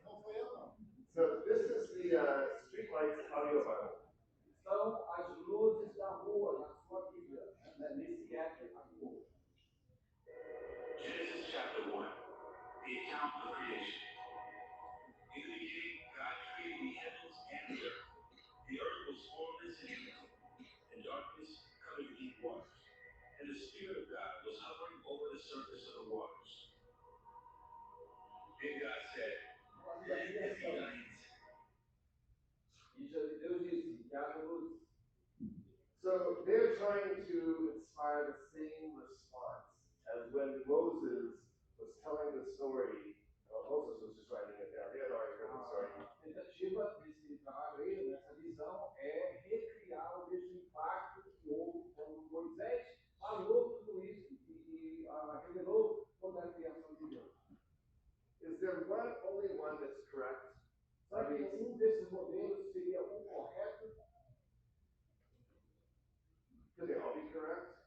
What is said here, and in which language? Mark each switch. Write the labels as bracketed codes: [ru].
[en] So this is the Streetlights Audio Bible. [pt] São as luzes da rua na sua Bíblia, nesse app aqui. [en] Genesis chapter 1, the account of creation. In the beginning, God created the heavens and the earth. The earth was formless and empty, and darkness covered the deep waters. And the Spirit of God was hovering over the surface of the waters. Then God said, "Let there be light." [pt] E Deus disse, que haja luz. [en] So they're trying to inspire the same response as when Moses was telling the story. Moses was just writing it down. They had already heard the story. [pt] A tentativa desse trabalho aí, dessa visão, é recriar o mesmo impacto que houve quando Moisés falou tudo isso e revelou toda a criação de Deus. [en] Is there only one that's correct? [pt] Será que nenhum desses modelos seria o correto? [en] Could they all be correct?